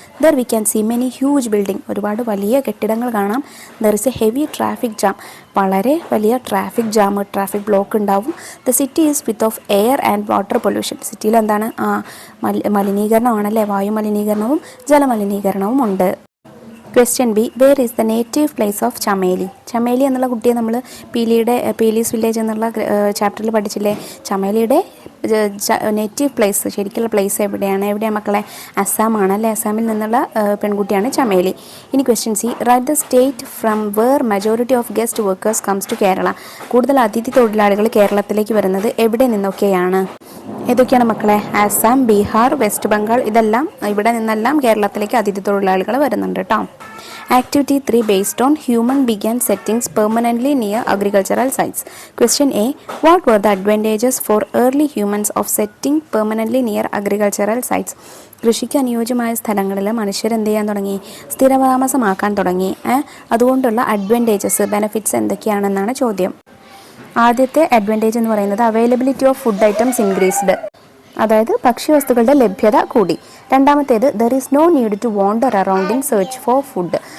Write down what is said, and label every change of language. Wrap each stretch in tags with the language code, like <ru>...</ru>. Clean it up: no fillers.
<en>There we can see many huge building.</en> <ml>ഒരുപാട് വലിയ കെട്ടിടങ്ങൾ കാണാം.</ml> <en>There is a heavy traffic jam.</en> <ml>വളരെ വലിയ ട്രാഫിക് ബ്ലോക്ക് ഉണ്ടാവും.</ml> <en>The city is with of air and water pollution.</en> <ml>സിറ്റിയിൽ എന്താണ്? മലിനീകരണമാണല്ലേ. വായു മലിനീകരണവും ജലമലിനീകരണവും ഉണ്ട്.</ml> <en>Question B. Where is the native place of Chameli?</en> <ml>Chameli എന്നുള്ള കുട്ടിയെ നമ്മൾ പീലീസ് വില്ലേജ് എന്നുള്ള ചാപ്റ്ററിൽ പഠിച്ചില്ലേ. ചമേലിയുടെ നേറ്റീവ് പ്ലേസ്, ശരിക്കുള്ള പ്ലേസ് എവിടെയാണ് മക്കളെ? അസ്സാമാണ് അല്ലേ. അസ്സാമിൽ നിന്നുള്ള പെൺകുട്ടിയാണ് ചമേലി.</ml> <en>ഇനി question C. Write the state from where majority of guest workers comes to Kerala.</en> <ml>കൂടുതൽ അതിഥി തൊഴിലാളികൾ കേരളത്തിലേക്ക് വരുന്നത് എവിടെ നിന്നൊക്കെയാണ്? ഏതൊക്കെയാണ് മക്കളെ? ആസാം, ബീഹാർ, വെസ്റ്റ് ബംഗാൾ. ഇതെല്ലാം ഇവിടെ നിന്നെല്ലാം കേരളത്തിലേക്ക് അതിഥി തൊഴിലാളികൾ വരുന്നുണ്ട് കേട്ടോ.</ml> <en>Activity 3 based on human began settings permanently near agricultural sites. Question A. What were the advantages for early humans of setting permanently near agricultural sites?</en> <ml>കൃഷിക്ക് അനുയോജ്യമായ സ്ഥലങ്ങളിൽ മനുഷ്യർ എന്ത് ചെയ്യാൻ തുടങ്ങി? സ്ഥിരതാമസമാക്കാൻ തുടങ്ങി. അതുകൊണ്ടുള്ള അഡ്വാൻറ്റേജസ്, ബെനിഫിറ്റ്സ് എന്തൊക്കെയാണെന്നാണ് ചോദ്യം. ആദ്യത്തെ അഡ്വാൻറ്റേജ് എന്ന് പറയുന്നത്</ml> <en>Availability of food items increased.</en> <ml>അതായത് ഭക്ഷ്യവസ്തുക്കളുടെ ലഭ്യത കൂടി. രണ്ടാമത്തേത്</ml> <en>There is no need to wander around in search for food.</en>